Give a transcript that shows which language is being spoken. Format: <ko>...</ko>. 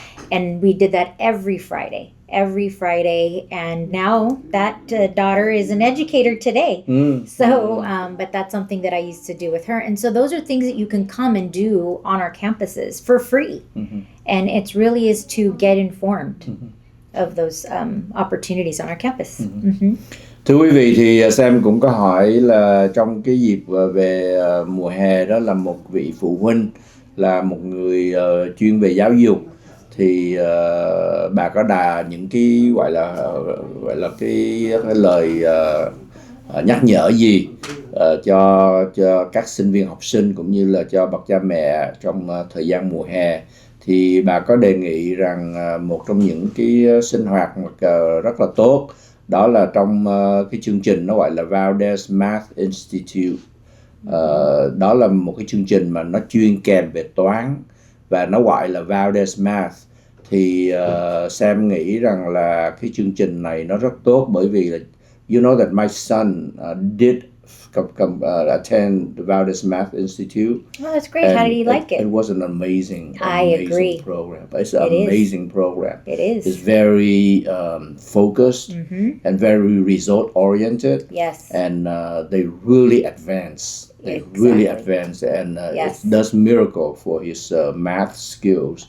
<en>And we did that every Friday. And now that daughter is an educator today. So, but that's something that I used to do with her. And so those are things that you can come and do on our campuses for free. And it really is to get informed of those opportunities on our campus.</en> <vi>Thưa quý vị, thì Sam cũng có hỏi là trong cái dịp về mùa hè đó, là một vị phụ huynh, là một người chuyên về giáo dục, thì bà có những cái gọi là cái lời nhắc nhở gì cho các sinh viên học sinh cũng như là cho bậc cha mẹ trong thời gian mùa hè? Thì bà có đề nghị rằng một trong những cái sinh hoạt rất là tốt, đó là trong cái chương trình nó gọi là Valdez Math Institute. Đó là một cái chương trình mà nó chuyên kèm về toán và nó gọi là Valdez Math. Thì Sam nghĩ rằng là cái chương trình này nó rất tốt, bởi vì là</vi> <en>you know that my son did attend the Valdez Math Institute. Oh, that's great. How did he like it? It was an amazing program. It's an amazing program. It is. It's very focused and very result oriented. Yes. And they really advance. And it does miracle for his math skills.</en>